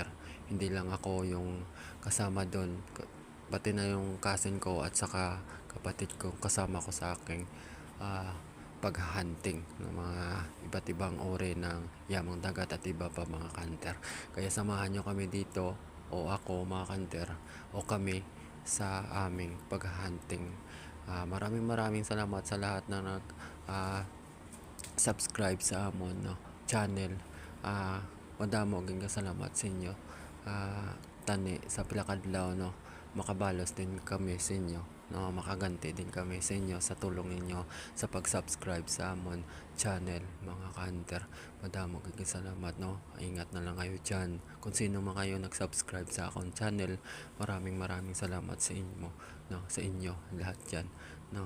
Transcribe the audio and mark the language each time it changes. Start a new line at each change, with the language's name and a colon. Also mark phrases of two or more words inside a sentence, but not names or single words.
Filipino: Hindi lang ako yung kasama doon, pati na yung cousin ko at saka kapatid ko kasama ko sa aking paghahunting ng mga iba't ibang uri ng yamang dagat at iba pa mga hunter. Kaya samahan nyo kami dito, o ako mga hunter, o kami sa aming paghahunting. Maraming salamat sa lahat na nag subscribe sa amon, no, channel.
Hiligaynon: Madamo gyud salamat sa inyo. Tani sa pilakadlaw, no, makabalos din kami sa inyo, no, makaganti din kami sa inyo sa tulong ninyo sa pag-subscribe sa amon channel mga hunter. Madamo gyud salamat, no.
Filipino: Ingat na lang kayo dyan. Kung sino man kayo nag-subscribe sa akong channel, maraming salamat sa inyo, no, sa inyo lahat dyan, no.